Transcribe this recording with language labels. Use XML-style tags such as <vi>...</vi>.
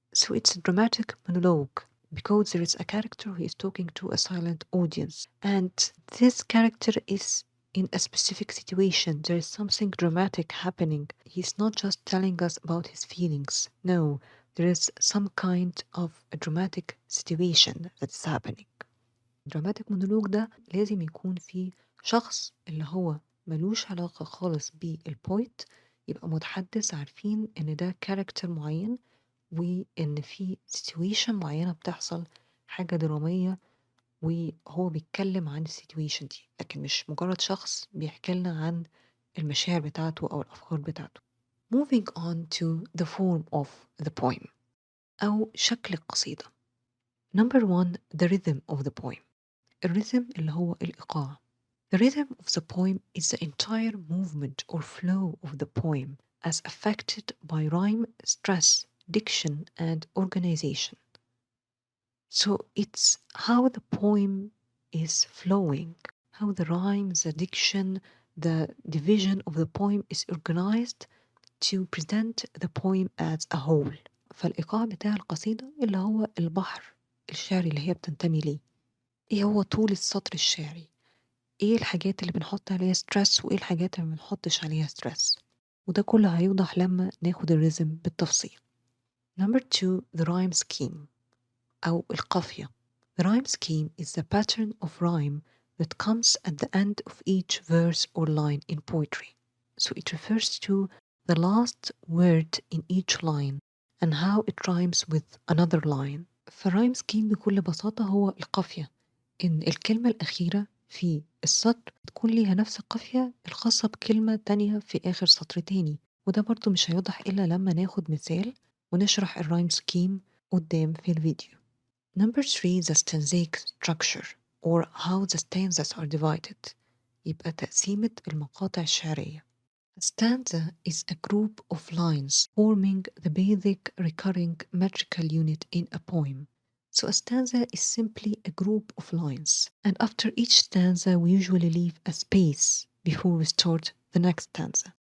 <en>So it's a dramatic monologue because there is a character who is talking to a silent audience, and this character is in a specific situation. There is something dramatic happening. He's not just telling us about his feelings. No, there is some kind of a dramatic situation that's happening.</en> <ar>dramatic monologue ده لازم يكون فيه شخص اللي هو ملوش علاقة خالص بالبويت، يبقى متحدث عارفين ان ده كاركتر معين وان في situation معينة بتحصل، حاجة درامية، وهو بيتكلم عن السيتويشن دي، لكن مش مجرد شخص بيحكي لنا عن المشاعر بتاعته أو الأفكار بتاعته.</ar> <en>Moving on to the form of the poem</en> <ar>أو شكل القصيدة.</ar> <en>Number one, the rhythm of the poem.</en> <ar>الرhythm اللي هو الإيقاع.</ar> <en>The rhythm of the poem is the entire movement or flow of the poem as affected by rhyme, stress, diction, and organization. So it's how the poem is flowing, how the rhymes, the diction, the division of the poem is organized to present the poem as a whole.</en> <ar>فالإيقاع بتاع القصيدة اللي هو البحر الشعري اللي هي بتنتمي ليه. إيه هو طول السطر الشعري؟ إيه الحاجات اللي بنحط عليها ستريس وإيه الحاجات اللي بنحطش عليها ستريس؟ وده كله هيوضح لما ناخد الريزم بالتفصيل.</ar> <en>Number two, the rhyme scheme</en> <ar>أو القافية.</ar> <en>The rhyme scheme is the pattern of rhyme that comes at the end of each verse or line in poetry. So it refers to the last word in each line and how it rhymes with another line.</en> <ar>فالرايم scheme بكل بساطة هو القافية، إن الكلمة الأخيرة في السطر تكون ليها نفس القافية الخاصة بكلمة تانية في آخر سطر تاني، وده برضو مش هيوضح إلا لما ناخد مثال ونشرح الرايم scheme قدام في الفيديو.</ar> <en>Number three, the stanzaic structure or how the stanzas are divided.</en> <ar>يبقى تقسيمة المقاطع الشعرية.</ar> <en>A stanza is a group of lines forming the basic recurring metrical unit in a poem. So a stanza is simply a group of lines, and after each stanza we usually leave a space before we start the next stanza.</en>